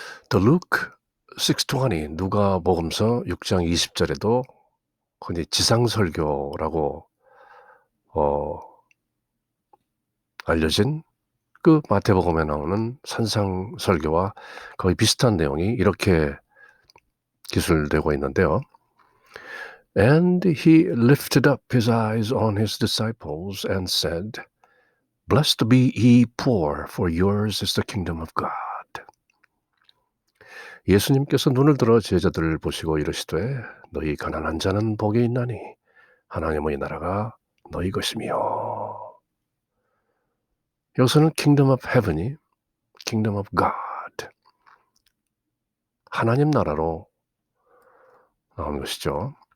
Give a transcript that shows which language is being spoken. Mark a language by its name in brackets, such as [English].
[Korean] The Luke 6:20, 누가복음서 6장 20절에도 흔히 지상설교라고 알려진 그 마태복음에 나오는 산상설교와 거의 비슷한 내용이 이렇게 기술되고 있는데요. [English] And he lifted up his eyes on his disciples and said, Blessed be ye poor, for yours is the kingdom of God. [Korean] 예수님께서 눈을 들어 제자들을 보시고 이르시되 너희 가난한 자는 복이 있나니 하나님의 나라가 너희 것이며. 여기서는 [English] kingdom of heaven [Korean] 이 [English] kingdom of God, [Korean] 하나님 나라로 나오는 것이죠.